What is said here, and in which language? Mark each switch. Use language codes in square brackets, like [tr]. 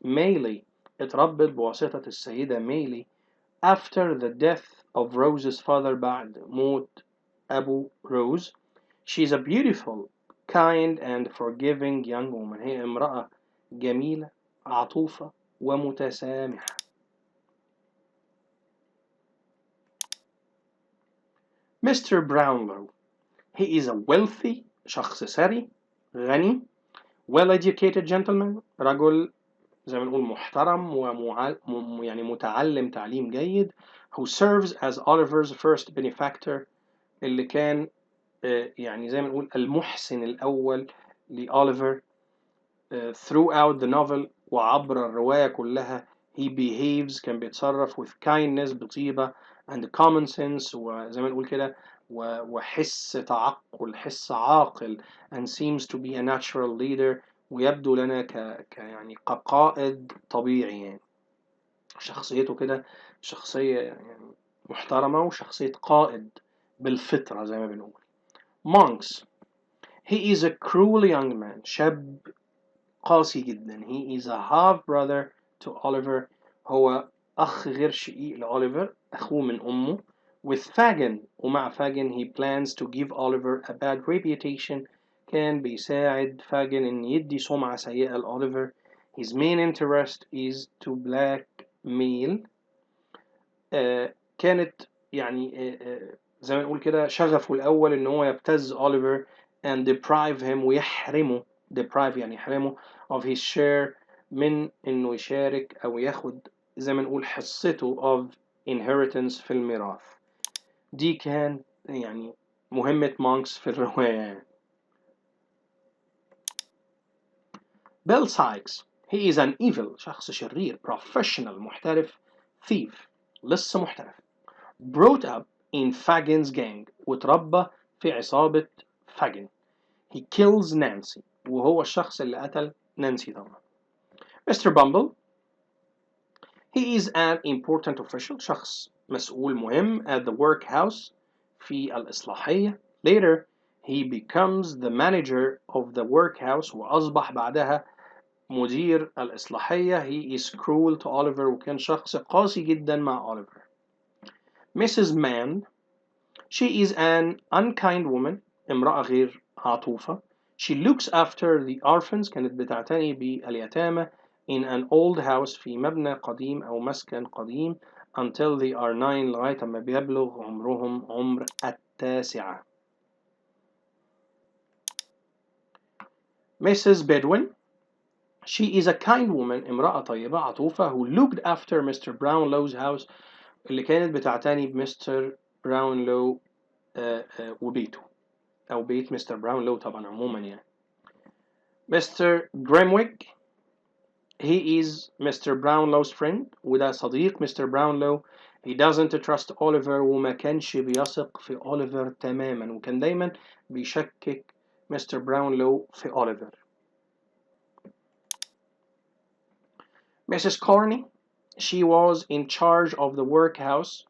[ar] Maylie اتربت بواسطة السيدة ميلي [en] after the death of Rose's father [ar] بعد موت أبو روز. [en] She's a beautiful, kind and forgiving young woman [ar] هي امرأة جميلة عطوفة ومتسامحة. [en] Mr. Brownlow he is a wealthy [ar] شخص ثري غني [en] well-educated gentleman [ar] رجل زي ما نقول محترم يعني متعلم تعليم جيد [en] who serves as Oliver's first benefactor [ar] اللي كان يعني زي ما نقول المحسن الأول لأوليفر [en] throughout the novel [ar] وعبر الرواية كلها [en] he behaves [ar] كان بيتصرف [en] with kindness [ar] بطيبة [en] and common sense [ar] وزي ما نقول كده وحس تعقل حس عاقل [en] and seems to be a natural leader [ar] ويبدو لنا يعني كقائد طبيعي يعني شخصيته كده شخصية يعني محترمة وشخصية قائد بالفطرة زي ما بنقول. [en] Monks he is a cruel young man [ar] شاب قاسي جدا [en] he is a half brother to Oliver [ar] هو أخ غير شقيق لأوليفر أخوه من أمه [en] with Fagin [ar] ومع Fagin [en] he plans to give Oliver a bad reputation [ar] كان بيساعد فاجن إن يدي سمعة سيئة لأوليفر. [en] his main interest is to blackmail [ar] كانت يعني زي ما نقول كده شغفه الأول إن هو يبتز أوليفر [en] and deprive him [ar] ويحرمه deprive يعني يحرمه [en] of his share [ar] من إنه يشارك أو ياخد زي ما نقول حصته [en] of inheritance [ar] في الميراث. دي كان يعني مهمة مونكس في الرواية. [en] Bill Sykes he is an evil [ar] شخص شرير [en] professional محترف thief [ar] لص محترف [en] brought up in Fagin's gang [ar] وتربى في عصابة Fagin. [en] he kills Nancy [ar] وهو الشخص اللي قتل نانسي طبعا. [en] Mr. Bumble he is an important official [ar] شخص مسؤول مهم [en] at the workhouse [ar] في الإصلاحية. [en] later he becomes the manager of the workhouse [ar] وأصبح بعدها مدير الإصلاحية. [en] he is cruel to Oliver [ar] وكان شخص قاسي جدا مع Oliver. [en] Mrs. Mann she is an unkind woman [ar] امرأة غير عطوفة. [en] she looks after the orphans [ar] كانت بتعتني باليتامى [en] in an old house [ar] في مبنى قديم أو مسكن قديم [en] until they are 9 [ar] لغاية ما بيبلغ عمرهم عمر التاسعة. [en] Mrs. Bedouin, she is a kind woman, [ar] امرأة طيبة عطوفة, [en] who looked after Mr. Brownlow's house, [ar] اللي كانت بتعتني بمستر براونلو وبيته أو بيت مستر براونلو طبعا عموما يعني. [en] Mr. Grimwig, he is Mr. Brownlow's friend, [ar] وده صديق مستر براونلو. [en] He doesn't trust Oliver, [ar] وما كانش بيثق في أوليفر تماما، وكان دايما بيشكك مستر براونلو في أوليفر. [en] Mrs. Corney, she was in charge of the workhouse.